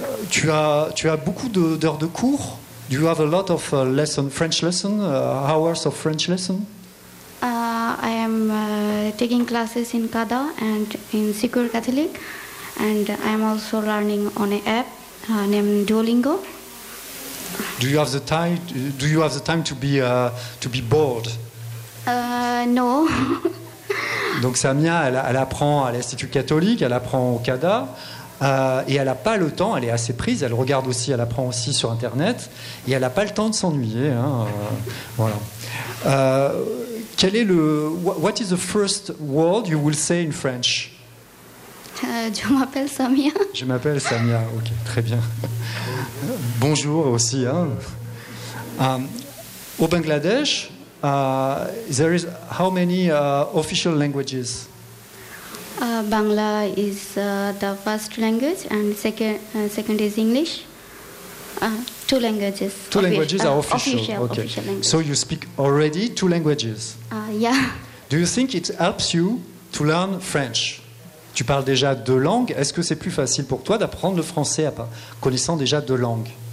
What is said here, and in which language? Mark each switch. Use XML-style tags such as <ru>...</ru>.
<fr>Tu as beaucoup d'heures de cours.</fr> <en>Do you have a lot of hours of French lesson? I am taking classes in CADA and in Secure Catholic, and I am also learning on an app named Duolingo. Do you have the time to be bored? No.</en> <fr>Donc Samia, elle apprend à l'Institut catholique, elle apprend au CADA, et elle n'a pas le temps, elle est assez prise, elle regarde aussi, elle apprend aussi sur Internet, et elle n'a pas le temps de s'ennuyer. Hein, voilà.</fr> <en>What is the first word you will say in French?</en> <fr>Je m'appelle Samia. Je m'appelle Samia, ok, très bien. Bonjour aussi. Hein. Au Bangladesh,</fr> <en>there is how many official languages? Bangla is the first language, and second is English. Two languages. Two languages are official. Okay. Official so you speak already two languages. Yeah. Do you think it helps you to learn French?</en> <fr>Tu parles déjà deux langues. Est-ce que c'est plus facile pour toi d'apprendre le français à connaissant déjà deux langues?</fr>